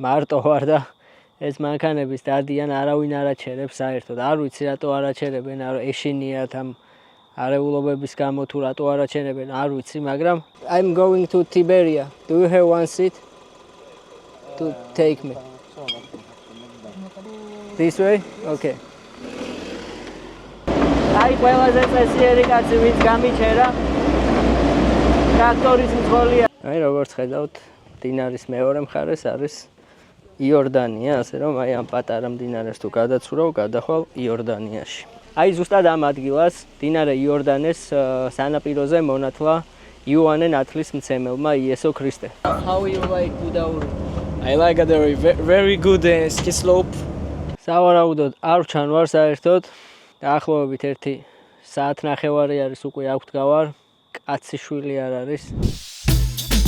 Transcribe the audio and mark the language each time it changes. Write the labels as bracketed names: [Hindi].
[Georgian] მარტო ვარ და ეს მანქანების დადიან არავინ არ აჩერებს საერთოდ. არ ვიცი რატო არ აჩერებენ, ეშინიათ ამ არეულობების გამო თუ რატო არ აჩერებენ, არ ვიცი, მაგრამ [English] I'm going to Tiberia. Do you have one seat to take me? This way? Okay. [Georgian] აი ყველაზე წესიერი კაცი ვინც გამიჩერა. ტრაქტორის მძღოლია. აი როგორც ხედავთ, მდინარის მეორე მხარეს არის იორდანია, ასე რომ აი ამ პატარა მდინარეს თუ გადაცურავ, გადახვალ იორდანიაში. აი ზუსტად ამ ადგილას მდინარე იორდანეს სანაპიროზე მონათლა იოანე ნათლისმცემელმა იესო ქრისტე. [English] How you like Budauru? I like the very good ski slope. [Georgian] სავარაუდოდ არ ვჩანვარ საერთოდ. დაახლოებით 1 საათნახევარი არის უკვე აქვთ გავარ. კაცი შვილი არ არის.